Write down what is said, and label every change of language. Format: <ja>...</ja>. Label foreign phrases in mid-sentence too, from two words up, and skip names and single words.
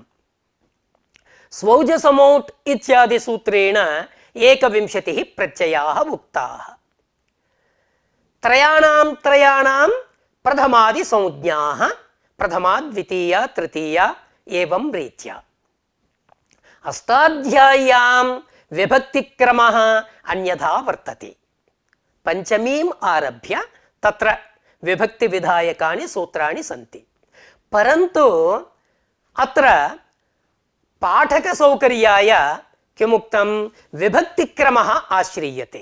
<sa>स्वौजसमौट् इत्यादि सूत्रेण 21 प्रत्ययाः उक्ताः. त्रयाणां प्रथमादि संज्ञाः प्रथमा द्वितीया तृतीया एवं रीत्या. अष्टाध्याय्यां विभक्तिक्रमः अन्यथा वर्तते. पञ्चमीम् आरभ्य तत्र विभक्ति विधायकानि सूत्राणि सन्ति. परन्तु अत्र पाठक सौकर्याय किमुक्तं विभक्तिक्रमः आश्रीयते.</sa>